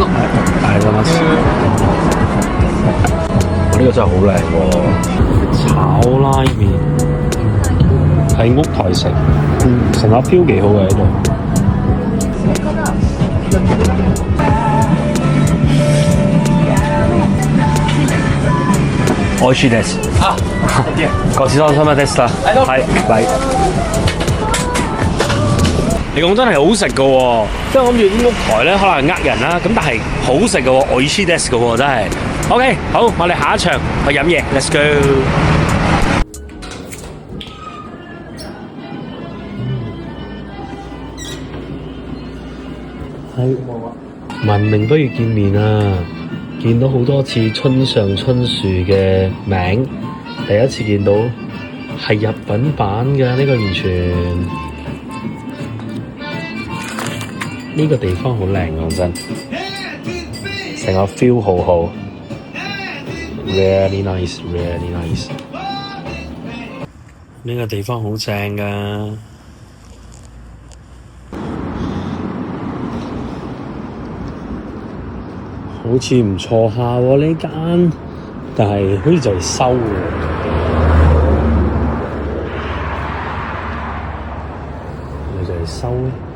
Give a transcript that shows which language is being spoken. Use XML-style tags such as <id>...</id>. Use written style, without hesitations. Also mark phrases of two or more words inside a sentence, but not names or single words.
<yue>我呢個真係好靚喎！炒拉麵喺屋台食，成個 feel 幾好嘅喺度。</yue> <ja>美味しいです。ごちそうさまでした。</ja> <yue>係，嚟。你講真係好食嘅喎，即係我諗住啲屋台咧可能呃人啦，咁但係好食嘅喎，</yue> <ja>美味しいです</ja> <yue>嘅喎，真係。OK， 好，我哋下一場去飲嘢 ，</yue> <en>Let's go。</en> <yue>係，文明不如見面啊！見到好多次村上春樹嘅名，第一次見到係日本版嘅呢個完全。呢個地方好靚，講真，成個 feel 好好 ，</yue> <en>really nice， really nice。</en> <yue>呢個地方好正㗎。好似唔錯下喎呢間，但係好似就係收喎。咪就係收咧。</yue>